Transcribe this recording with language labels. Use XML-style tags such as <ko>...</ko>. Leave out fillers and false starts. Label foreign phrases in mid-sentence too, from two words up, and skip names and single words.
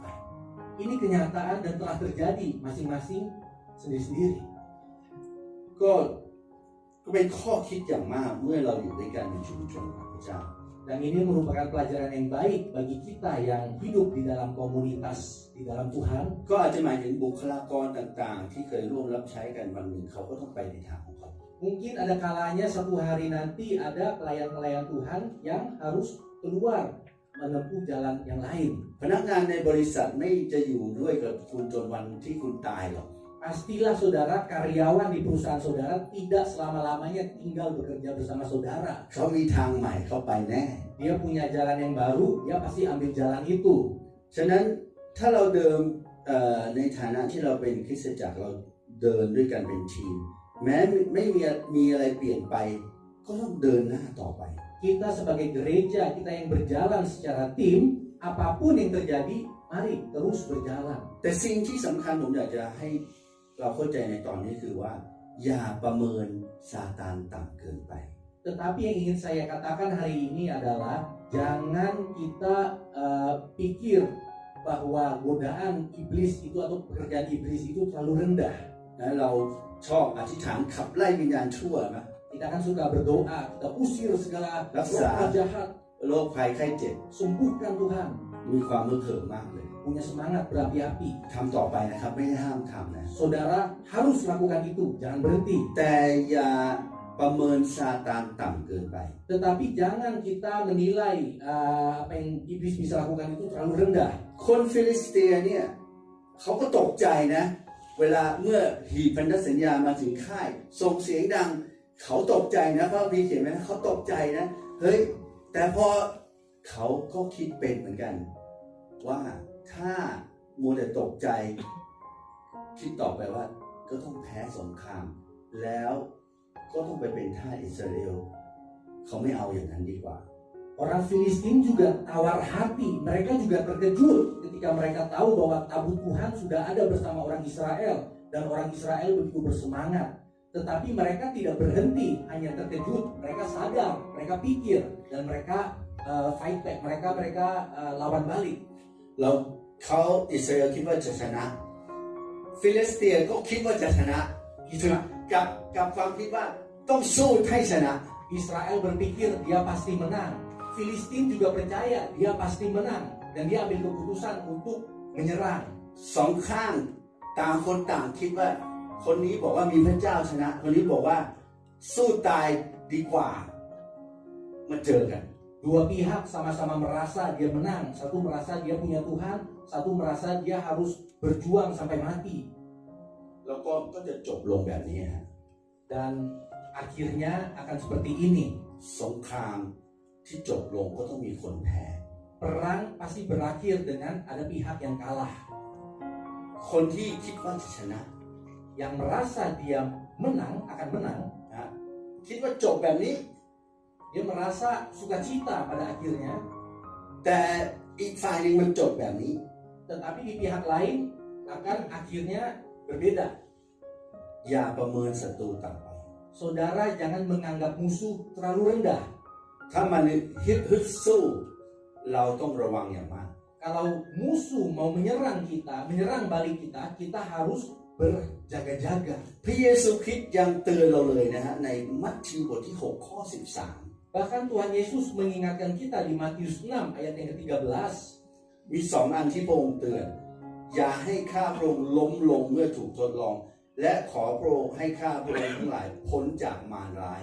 <id>Ini kenyataan dan telah terjadi, masing-masing sendiri-sendiri.</id> <th>ก็เป็นข้อคิดอย่างมากเมื่อเราอยู่ด้วยกันในชุมชนของพระเจ้า</th> <id>Dan ini merupakan pelajaran yang baik bagi kita yang hidup di dalam komunitas, di dalam Tuhan.</id> <th>ก็อาจจะหมายถึงบุคลากรต่างๆที่เคยร่วมรับใช้กันวันหนึ่งเขาก็ต้องไปในทางของเขา</th> <id>Mungkin ada kalanya satu hari nanti ada pelayan-pelayan Tuhan yang harus keluar menempuh jalan yang lain.</id> <th>พนักงานในบริษัทไม่จะอยู่ด้วยกับคุณจนวันที่คุณตายหรอก</th> <id>Pastilah saudara, karyawan di perusahaan saudara tidak selama-lamanya tinggal bekerja bersama saudara.</id> <th>เขามีทางใหม่เขาไปแน่</th> <id>Dia punya jalan yang baru, dia pasti ambil jalan itu.</id> <th>ฉะนั้นถ้าเราเดินในฐานะที่เราเป็นคริสตจักรเราเดินด้วยกันเป็นทีมแม้ไม่มีอะไรเปลี่ยนไปก็ต้องเดินหน้าต่อไป</th> <id>Kita sebagai gereja, kita yang berjalan secara tim, apapun yang terjadi, mari terus berjalan.</id> <th>แต่สิ่งที่สำคัญผมอยากจะให้เราเข้าใจในตอนนี้คือว่าอย่าประเมินซาตานต่ำเกินไป</th> <id>Tetapi yang ingin saya katakan hari ini adalah jangan kita pikir bahwa godaan iblis itu atau pekerjaan iblis itu terlalu rendah.</id> <th>นะเราชอบอธิษฐานขับไล่วิญญาณชั่วนะ</th> <id>Kita kan suka berdoa, kita usir segala roh jahat,</id> <th>โรคภัยไข้เจ็บ</th> <id>sembuhkan Tuhan.</id> <th>มีความมือเขิมมากเลย</th> <id>Punya semangat berapi-api.</id> <th>ทำต่อไปนะครับไม่ได้ห้ามทำนะ</th> <id>Saudara harus lakukan itu, jangan berhenti.</id> <th>แต่อย่าประเมินซาตานต่ำเกินไป</th> <id>Tetapi jangan kita menilai apa yang iblis bisa lakukan itu terlalu rendah.</id> <th>คนฟิลิสเตียเนี่ยเขาก็ตกใจนะเวลาเมื่อหีบพันธสัญญามาถึงค่ายส่งเสียงดังเขาตกใจนะเพราะมีเขียนไว้นะเขาตกใจนะเฮ้ยแต่พอเขาก็คิดเป็นเหมือนกันว่าถ้ามัวแต่ตกใจคิดต่อไปว่าก็ต้องแพ้สงครามแล้วก็ต้องไปเป็นทาสอิสราเอลเขาไม่เอาอย่างนั้นดีกว่า</th> <id>Orang Filistin juga tawar hati, mereka juga terkejut ketika mereka tahu bahwa tabut Tuhan sudah ada bersama orang Israel dan orang Israel begitu bersemangat. Tetapi mereka tidak berhenti, hanya terkejut, mereka sadar, mereka pikir dan mereka</id> <en>fight back,</en> <id>mereka lawan balik.</id> <th>แล้วเขาอิสราเอลคิดว่าจะชนะฟิลิสเตียนก็คิดว่าจะชนะกับความคิดว่าต้องสู้ให้ชนะ</th> <id>Israel berpikir dia pasti menang. Filistin juga percaya dia pasti menang dan dia ambil keputusan untuk menyerang.</id> <th>สองข้างต่างคนต่างคิดว่าคนนี้บอกว่ามีพระเจ้าชนะคนนี้บอกว่าสู้ตายดีกว่ามาเจอกัน</th> <id>Dua pihak sama-sama merasa dia menang. Satu merasa dia punya Tuhan, satu merasa dia harus berjuang sampai mati.</id> <th>แล้วก็จะจบลงแบบนี้ฮะ</th> <id>Dan akhirnya akan seperti ini.</id> <th>สงครามที่จบลงก็ต้องมีคนแพ้</th> <id>Perang pasti berakhir dengan ada pihak yang kalah.</id> <th>คนที่คิดว่าจะชนะ</th> <id>yang merasa dia menang akan menang,</id> <th>นะคิดว่าจบแบบนี้</th> <id>dia merasa sukacita pada akhirnya,</id> <th>แต่อีกฝ่ายหนึ่งมันจบแบบนี้</th> <id>tetapi di pihak lain akan akhirnya berbeda.</id> <th>อย่าประเมินศัตรูต่ำไป</th> <id>Saudara jangan menganggap musuh terlalu rendah.</id> <th>ถ้ามันฮึดสู้เราต้องระวังอย่างมาก</th> <id>Kalau musuh mau menyerang kita, menyerang balik kita, kita harus berjaga-jaga.</id> <th>พระเยซูคริสต์ยังเตือนเราเลยนะฮะในมัทธิวบทที่6ข้อ13</th> <id>Bahkan Tuhan Yesus mengingatkan kita di Matius 6 ayat yang ke-13.</id> <th>มีสองอันที่พระองค์เตือนอย่าให้ข้าพระองค์ล้มลงเมื่อถูกทดลองและขอพระองค์ให้ข้าพระองค์ทั้งหลายพ้นจากมารร้าย</th>